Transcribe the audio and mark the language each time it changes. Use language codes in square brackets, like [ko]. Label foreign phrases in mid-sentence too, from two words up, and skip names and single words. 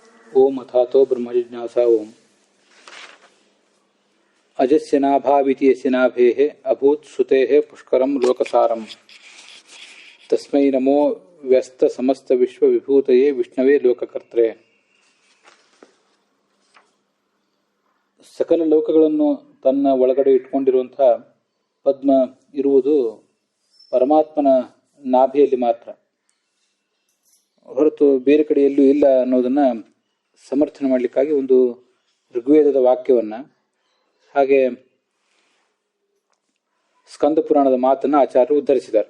[sa] ओम अथातो ब्रह्म जिज्ञासा ओम अजस्य नाभाविति यस्य नाभेः अभूत् श्रुतेः पुष्करं लोकसारम् तस्मै नमो व्यस्त समस्त विश्व विभूतये विष्णवे लोककर्त्रे. [kn] ಸಕಲ ಲೋಕಗಳನ್ನು ತನ್ನ ಒಳಗಡೆ ಇಟ್ಕೊಂಡಿರುವಂತಹ ಪದ್ಮ ಇರುವುದು ಪರಮಾತ್ಮನ ನಾಭಿಯಲ್ಲಿ ಮಾತ್ರ, ಹೊರತು ಬೇರೆ ಕಡೆ ಎಲ್ಲೂ ಇಲ್ಲ ಅನ್ನೋದನ್ನ ಸಮರ್ಥನೆ ಮಾಡಲಿಕ್ಕಾಗಿ ಒಂದು ಋಗ್ವೇದದ ವಾಕ್ಯವನ್ನ, ಹಾಗೆ ಸ್ಕಂದ ಪುರಾಣದ ಮಾತನ್ನು ಆಚಾರ್ಯರು ಉದ್ಧರಿಸಿದ್ದಾರೆ.